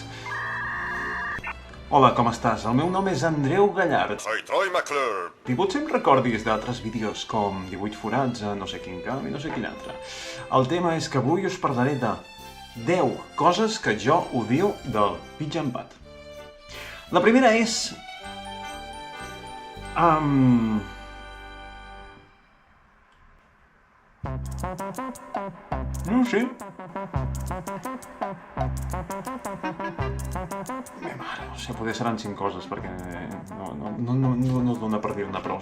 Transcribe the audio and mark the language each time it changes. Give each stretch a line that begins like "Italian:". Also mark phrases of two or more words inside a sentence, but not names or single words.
Catalan: Hola, com estàs? El meu nom és Andreu Gallard.
Spanish: Soy Troy McClure.
Catalan: I potser em recordis d'altres vídeos com 18 forats a no sé quin camp i no sé quin altre. El tema és que avui us parlaré de 10 coses que jo odio del
English: pitch and pat.
Catalan: La primera és... No ho sé. No sé, potser seran 5 coses, perquè no es dona per dir-ne prou.